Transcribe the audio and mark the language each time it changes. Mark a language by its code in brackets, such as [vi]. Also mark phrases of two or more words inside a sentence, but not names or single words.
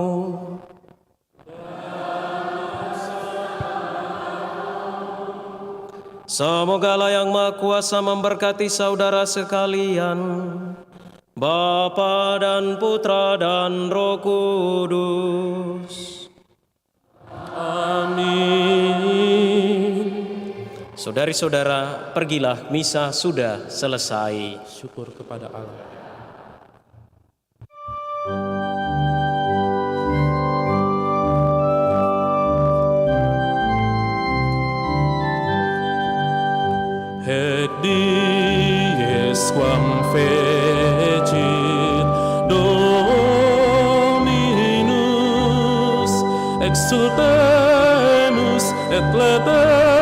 [id] Semogalah Yang Maha Kuasa memberkati saudara sekalian, Bapa dan Putra dan Roh Kudus. Amin. Saudari-saudara, pergilah, misa sudah selesai. Syukur kepada Allah. [la] Hec dies quam fecit Dominus exultemus et laetemus